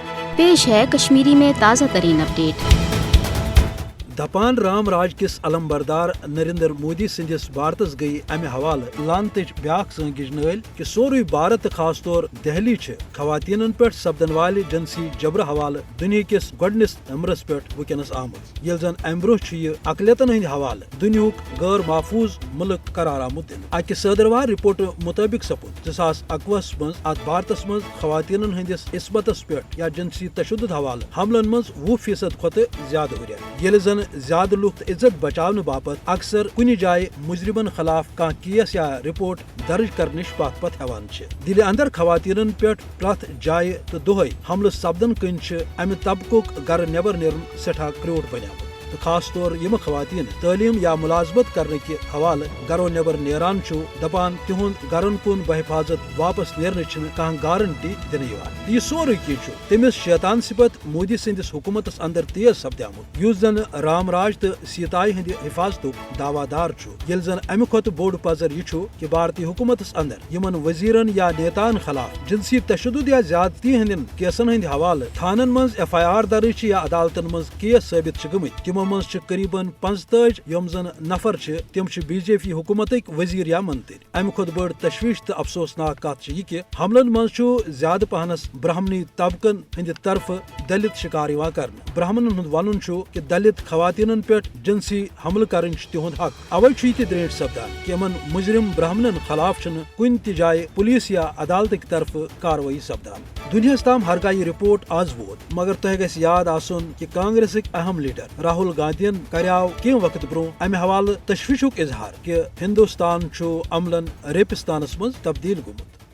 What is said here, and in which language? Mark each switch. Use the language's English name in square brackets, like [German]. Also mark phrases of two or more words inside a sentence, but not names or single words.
[Urdu] پیش ہے کشمیری میں تازہ ترین اپڈیٹ۔ [Kashmiri] دپان رام راج کس علم بردار نریندر مودی سندس بھارتس گئی امہ حوالہ لانتچ بیاکھ سنگج نل کہ سوری بھارت خاص طور دہلی خواتین پہ سپدن والہ جنسی جبر حوالہ دنیا کس گۄڈنس نمبرس پہ ونکس آمت، یل زن امہ برہ یہ اقلیتن ہند حوالہ دنیاک غیر محفوظ ملک قرار آمت دن۔ اکہ صدروار رپورٹ مطابق سپد 2021 مز ات بھارتس مز خواتین ہندس عصمتس پہ یا جنسی تشدد حوالہ حملن مز 20% کھت زیادہ ہریر، یل زن زیادہ لوگ عزت بچاؤ باپت اکثر کنہ جائے مجرمن خلاف کان کیس یا رپورٹ درج کرنش پت پت ہیوان دل اندر خواتین پہ پرت جائے تو دہے حملہ سپدن کن امہ طبقک گر نیبر نیرن سٹھا کروٹ بنیامت، تو خاص طور یم خواتین تعلیم یا ملازمت [Urdu] کرنے کے [Kashmiri] حوالہ گرو نیبر نیران دپان تہند گرن کن بحفاظت واپس نیرنے کھانا گارنٹی دن یہ سوری کی تمس شیطان صفت مودی سندس حکومتس اندر تیز سپدیمت، اس زن رام راج تو سیتائی ہند حفاظت دعوی دار یل زن امہ کھت بوڑ پزر یہ کہ بھارتی حکومتس اندر یمن وزیرن یا نیتان خلاف جنسی تشدد یا زیادتی ہند کیسن ہند حوالہ تھانن مز FIR درج یا عدالتن مز کیس ثابت گمت، تمو مز قریباً 45 یم زن نفر تم BJP حکومتک وزیر یا منتری۔ امہ کھت بڑ تشویش تو افسوسناک کت یہ کہ حملن مز زیادہ پہنس برہمنی طبقن ہند طرف دلت شکار کرنے۔ برہمنن ہند ون کہ دلت خواتین پہ جنسی حملہ کرن تہد حق، اوے یہ دریٹ سپدان کہ ان مجرم برہمنن خلاف کن تہ جائے پولیس یا عدالت [Urdu] کی طرف [Kashmiri] کاروٲیی سپدان۔ دنیاس تام ہرگاہ یہ رپورٹ آز ووت، مگر تہ گژھِ یاد آسن کہ کانگریسک اہم لیڈر راہل گاندھی کریاو کم وقت برو امہ حوالہ تشویشک اظہار کہ ہندوستان عملن ریپستانس مز تبدیل گومت۔